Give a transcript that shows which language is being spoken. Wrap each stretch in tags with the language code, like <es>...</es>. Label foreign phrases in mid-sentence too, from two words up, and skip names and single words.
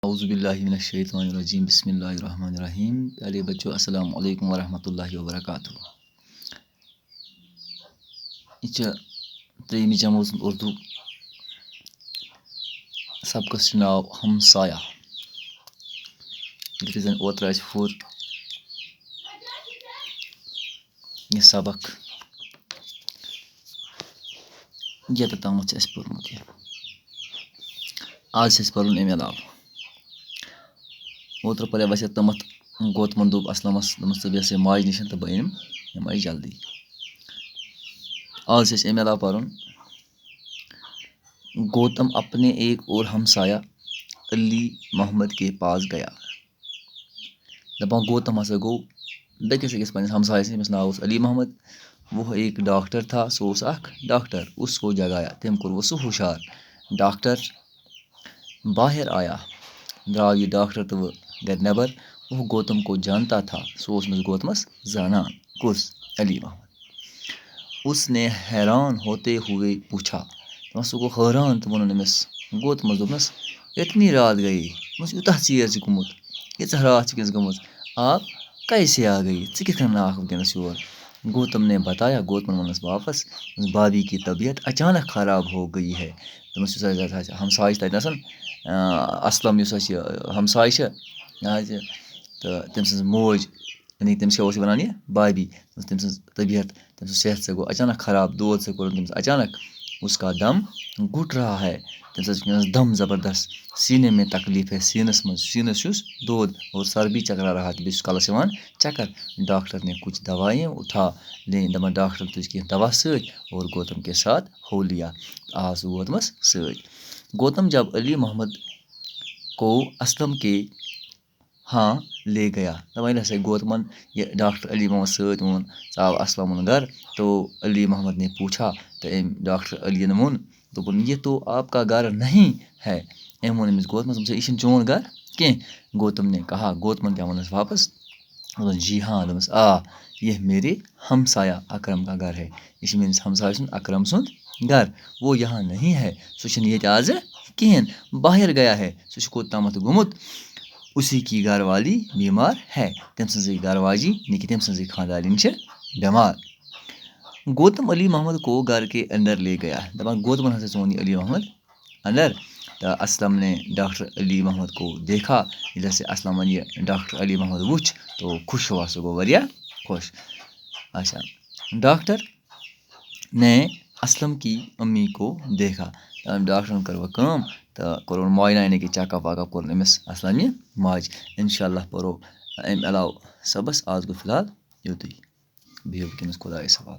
<ar>اعوذ باللہ من الشیطان الرجیم بسم اللہ الرحمن الرحیم.</ar> <ur>پیارے بچوں</ur> <ar>السلام علیکم ورحمۃ اللہ وبرکاتہ.</ar> <ks>یہ ترٛیٚیمہِ جمٲژ ہُنٛد اردو سبقس چھُ ناو ہمسایہ. یُتھُے زن اوترٕ اَسہِ پوٚر یہِ سبق ییٚتٮ۪تھ تامَتھ چھُ اَسہِ پوٚرمُت یہِ. آز چھُ اَسہِ پَرُن اَمہِ علاوٕ. اوترٕ پَریو اَسہِ یوٚتامَتھ گوتمن دوٚپ اسلمس دوٚپمَس ژٕ بیٚہہ سا ماجہِ نِش تہٕ بہٕ أنِم یِمَے جلدی. آز چھُ اَسہِ اَمہِ علاوٕ پَرُن</ks> <ur>گوتم اپنے ایک اور ہمسایہ علی محمد کے پاس گیا.</ur> <ks>دَپان گوتم ہسا گوٚو بیٚکِس أکِس پنٛنِس ہمسایَس ییٚمِس ناو اوس علی محمد.</ks> <ur>وہ ایک ڈاکٹر تھا,</ur> <ks>سُہ اوس اکھ ڈاکٹر.</ks> <ur>اس کو جگایا,</ur> <ks>تٔمۍ کوٚر وۄنۍ سُہ ہُشار.</ks> <ur>ڈاکٹر باہر آیا,</ur> <ks>درٛاو یہِ ڈاکٹر تہٕ وۄنۍ گرِ نٮ۪بر.</ks> <ur>وہ گوتم کو جانتا تھا,</ur> <ks>سُہ اوس أمِس گوتمس زانان. کُس؟ علی محمد.</ks> <ur>اس نے حیران ہوتے ہوئے پوچھا,</ur> <ks>دَپان سُہ گوٚو حٲران تہٕ ووٚنُن أمِس گوتمس, دوٚپنس</ks> <ur>اتنی رات گٔیے,</ur> <ks>دوٚپمس یوٗتاہ ژیر چھُ گوٚمُت, ییٖژاہ رات چھِ وٕنکیٚس گٔمٕژ,</ks> <ur>آپ کیسے آ گٔیے,</ur> <ks>ژٕ کِتھ کٔنۍ آکھ وٕنکیٚنس یور؟</ks> <ur>گوتم نے بتایا,</ur> <ks>گوتمن ووٚننس واپس,</ks> <ur>بھابھی کی طبیعت اچانک خراب ہو گئی ہے.</ur> <ks>دوٚپمس یُس اَسہِ ہمساے چھِ تَتہِ اسلم یُس اَسہِ یہِ ہمساے چھِ حظ تہٕ تٔمۍ سٕنٛز موج, یعنی تٔمِس کیٛاہ اوس وَنان یہِ بھابھی, تٔمۍ سٕنٛز طبیعت, تٔمۍ سُنٛد صحت سا گوٚو اچانک خراب, دود سا کوٚرُن تٔمِس اچانک.</ks> <ur>اس کا دم گھٹ رہا ہے,</ur> <ks>تٔمِس حظ چھُ وٕنکیٚنس دم زبردست.</ks> <ur>سیٖنے میں تکلیٖف ہے,</ur> <ks>سیٖنس منٛز, سیٖنس چھُس دود,</ks> <ur>اور سر بھی چکرا رہا,</ur> <ks>تہٕ بیٚیہِ چھُس کلس یِوان چکر.</ks> <ur>ڈاکٹر نے کچھ دوائیں اٹھا لیں,</ur> <ks>دپان ڈاکٹر تُج کینٛہہ دوا سۭتۍ,</ks> <ur>اور گوتم کے ساتھ ہو لیا,</ur> <ks>آو سُہ گوتمس سۭتۍ.</ks> <ur>گوتم جب علی محمد کو اسلم کے ہاں لے گیا,</ur> <ks>دپان ییٚلہِ ہسا گوتمن یہِ ڈاکٹر علی محمد سۭتۍ اوٚن, ژاو اسلمُن گرٕ.</ks> <ur>تو علی محمد نے پوٗچھا,</ur> <ks>تہٕ أمۍ ڈاکٹر علیَن ووٚن, دوٚپُن</ks> <ur>یہِ تو آپ کا گھر نہیں ہے.</ur> <ks>أمۍ ووٚن أمِس گوتمس, دوٚپُن یہِ چھُنہٕ چون گرٕ کینٛہہ.</ks> <ur>گوتم نے کہا,</ur> <ks>گوتمن کیٛاہ ووٚننس واپس, دوٚپُن</ks> <ur>جی ہاں,</ur> <ks>دوٚپمس آ</ks> <ur>یہ میرے ہمسایہ اکرم کا گھر ہے,</ur> <ks>یہِ چھُ میٲنِس ہمساے سُنٛد اکرم سُنٛد گرٕ.</ks> <ur>وہ یہاں نہیں ہے,</ur> <ks>سُہ چھُنہٕ ییٚتہِ آزٕ کِہیٖنۍ,</ks> <ur>باہر گیا ہے,</ur> <ks>سُہ چھُ کوٚتامَتھ گوٚمُت.</ks> <ur>اسی کی گھر والی بیمار ہے,</ur> <ks>تٔمۍ سٕنٛزٕے گھر واجی یعنی کہِ تٔمۍ سٕنٛزٕے خانٛدارِنۍ چھِ بٮ۪مار.</ks> <ur>گوتم علی محمد کو گھر کے اندر لے گیا,</ur> <ks>دپان گوتمن ہسا ژون یہِ علی محمد اندر.</ks> <ur>تہٕ اسلم نے ڈاکٹر علی محمد کو دیکھا,</ur> <ks>ییٚلہِ ہسا اسلمن یہِ ڈاکٹر علی محمد وُچھ</ks> <ur>تو خوش ہوا,</ur> <ks>سُہ گوٚو واریاہ خۄش.</ks> <ur>اچھا, ڈاکٹر نے اسلم کی امی کو دیکھا,</ur> <ks>ڈاکٹرن کٔر وۄنۍ کٲم تہٕ کوٚرُن معاینہ, یعنی کہِ</ks> <en>check up</en> <ks>وَک اپ کوٚرُن أمِس اسلمہِ ماجہِ.</ks> <ar>اِنشاء اللہ</ar> <ks>پرو اَمہِ علاوٕ سبس, آز گوٚو فِلحال یُتُے. بِہِو وٕنکیٚنس خۄدایَس حوالہٕ.</ks>